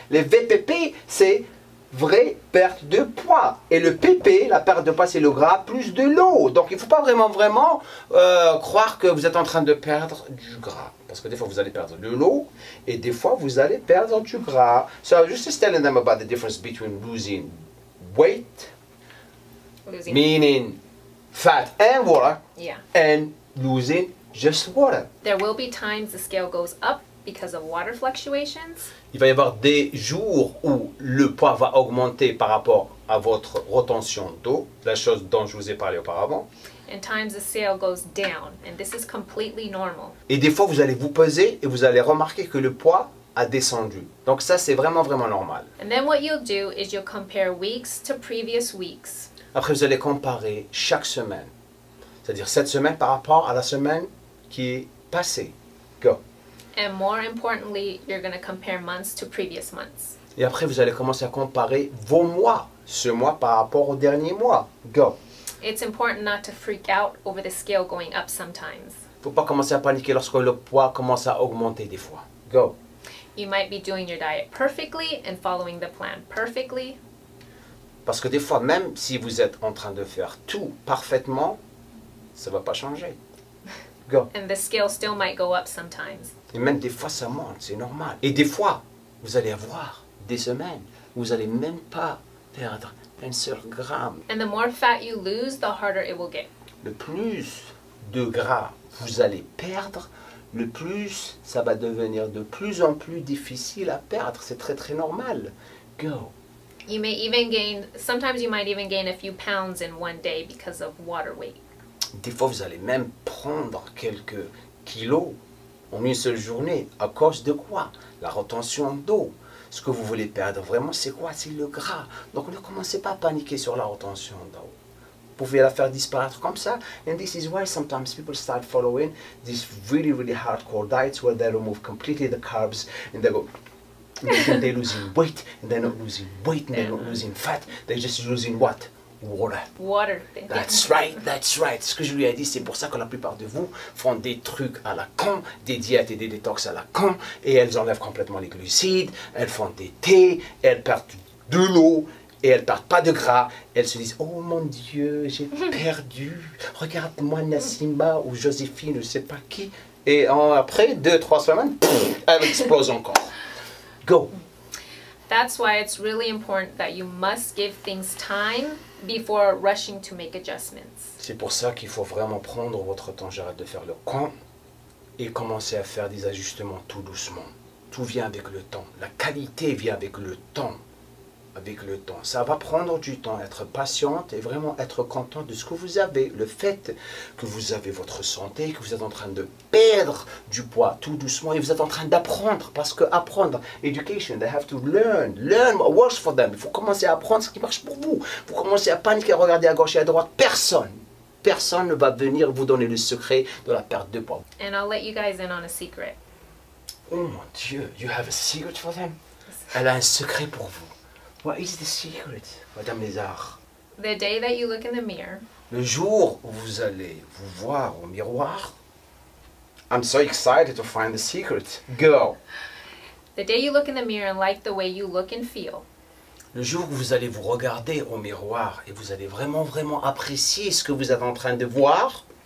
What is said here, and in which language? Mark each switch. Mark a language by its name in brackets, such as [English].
[French] Les VPP, c'est vraie perte de poids. Et le PP, la perte de poids, c'est le gras plus de l'eau. Donc il ne faut pas vraiment croire que vous êtes en train de perdre du gras. Parce que des fois, vous allez perdre de l'eau et des fois, vous allez perdre du gras. [English] So I was just telling them about the difference between losing weight, meaning fat and water, Yeah. and losing just water. There will be times the scale goes up because of water fluctuations. [French] Il va y avoir des jours où le poids va augmenter par rapport à votre retention d'eau, la chose dont je vous ai parlé auparavant. [English] And times the scale goes down, and this is completely normal. [French] Et des fois, vous allez vous peser et vous allez remarquer que le poids a descendu. Donc ça, c'est vraiment, vraiment normal. [English] And then what you'll do is you'll compare weeks to previous weeks. [French] Après, vous allez comparer chaque semaine. C'est-à-dire cette semaine par rapport à la semaine qui est passée. [English] Go. And more importantly, you're going to compare months to previous months. [French] Et après, vous allez commencer à comparer vos mois, ce mois par rapport au dernier mois. [English] Go. It's important not to freak out over the scale going up sometimes. [French] Il ne faut pas commencer à paniquer lorsque le poids commence à augmenter des fois. [English] Go. You might be doing your diet perfectly and following the plan perfectly. [French] Parce que des fois, même si vous êtes en train de faire tout parfaitement, ça ne va pas changer. [English] Go. And the scale still might go up sometimes. [French] Et même des fois, ça monte, c'est normal. Et des fois, vous allez avoir des semaines où vous n'allez même pas perdre un seul gramme. [English] And the more fat you lose, the harder it will get. [French] Le plus de gras vous allez perdre, le plus ça va devenir de plus en plus difficile à perdre. C'est très très normal. [English] Go. You may even gain, sometimes you might even gain a few pounds in one day because of water weight. [French] Des fois, vous allez même prendre quelques kilos en une seule journée. À cause de quoi? La rétention d'eau. Ce que vous voulez perdre vraiment, c'est quoi? C'est le gras. Donc ne commencez pas à paniquer sur la rétention d'eau. Vous pouvez la faire disparaître comme ça. [English] And this is why sometimes people start following these really, really hardcore diets where they remove completely the carbs and they go, and they're losing weight, and they're not losing weight, and they're not losing fat. They're just losing what? Water. Water. That's right, that's right. [French] Ce que je lui ai dit, c'est pour ça que la plupart de vous font des trucs à la con, des diètes et des détox à la con, et elles enlèvent complètement les glucides, elles font des thés, elles perdent de l'eau, et elles ne perdent pas de gras. Elles se disent, oh mon Dieu, j'ai perdu. Regarde-moi Nassima ou Joséphine, je ne sais pas qui. Et après 2-3 semaines, elle explose encore. [English] Go. That's why it's really important that you must give things time before rushing to make adjustments. [French] C'est pour ça qu'il faut vraiment prendre votre temps. J'arrête de faire le con et commencer à faire des ajustements tout doucement. Tout vient avec le temps. La qualité vient avec le temps. Avec le temps. Ça va prendre du temps, être patiente et vraiment être content de ce que vous avez. Le fait que vous avez votre santé, que vous êtes en train de perdre du poids tout doucement et vous êtes en train d'apprendre. Parce que apprendre, [English] education, they have to learn. Learn what works for them. [French] Il faut commencer à apprendre ce qui marche pour vous. Vous commencez à paniquer, à regarder à gauche et à droite. Personne ne va venir vous donner le secret de la perte de poids. [English] And I'll let you guys in on a secret. [French] Oh mon Dieu, [English] you have a secret for them? [French] Elle a un secret pour vous. [English] What is the secret, Madame Lézard? The day that you look in the mirror, [French] Le jour où vous allez vous voir au miroir, [English] I'm so excited to find the secret. Go. the day you look in the mirror and like the way you look and feel, [French] Le jour où vous allez vous regarder au miroir et vous allez vraiment, vraiment apprécier ce que vous êtes en train de voir,